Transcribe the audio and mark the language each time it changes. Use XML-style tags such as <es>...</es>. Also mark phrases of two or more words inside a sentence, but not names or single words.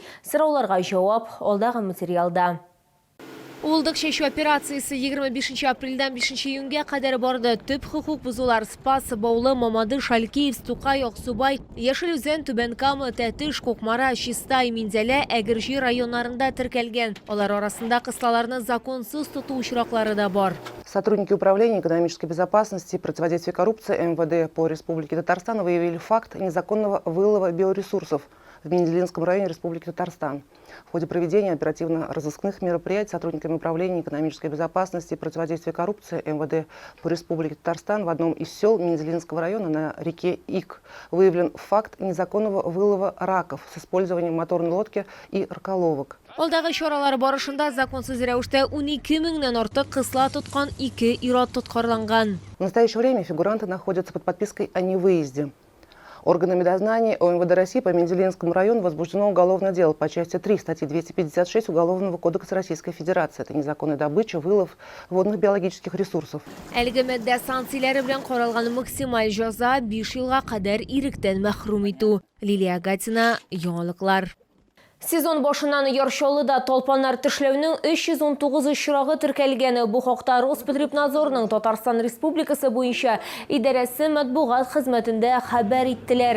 <tt>Сорауларга җавап алдагы материалда. Улдык шешу операциясы 25 апрельдән 5 июньгә кадәр барды. Төп хокук бузулар Спас, Баулы, Мамады, Шалькиев, Стукай, Аксубай, Яшел-Үзән, Түбән-Кама, Тәтеш, Кукмара, Чистай, Минзәлә, Әгерҗи районнарында теркәлгән. Алар арасында кыслаларны законсыз тоту очраклары да бар.</tt> <ru>Сотрудники Управления экономической безопасности и противодействия коррупции МВД по Республике Татарстан выявили факт незаконного вылова биоресурсов в Менделинском районе Республики Татарстан. В ходе проведения оперативно-розыскных мероприятий сотрудниками Управления экономической безопасности и противодействия коррупции МВД по Республике Татарстан в одном из сел Менделинского района на реке Ик выявлен факт незаконного вылова раков с использованием моторной лодки и раколовок.</ru> <tt>Алдагы чаралар барышында законсыз рәвештә 12 меңнән артык кысла тоткан 2 ир-ат тоткарланган.</tt> <ru>В настоящее время фигуранты находятся под подпиской о невыезде. Органами дознания ОМВД России по Менделинскому району возбуждено уголовное дело по части 3 статьи 256 Уголовного кодекса Российской Федерации. Это незаконная добыча, вылов водных биологических ресурсов.</ru> <tt>Әлеге мәддә санкцияләре белән каралган максималь җәза 5 елга кадәр иректән мәхрүм итү. Лилия Гатина, яңалыклар. Сезон башыннан Яршалыда талпаннар тешләүнең 319 очрагы теркәлгән. Бу хакта Роспотребнадзорның Татарстан Республикасы буенча идарәсе матбугат хезмәтендә хәбәр иттеләр.</tt>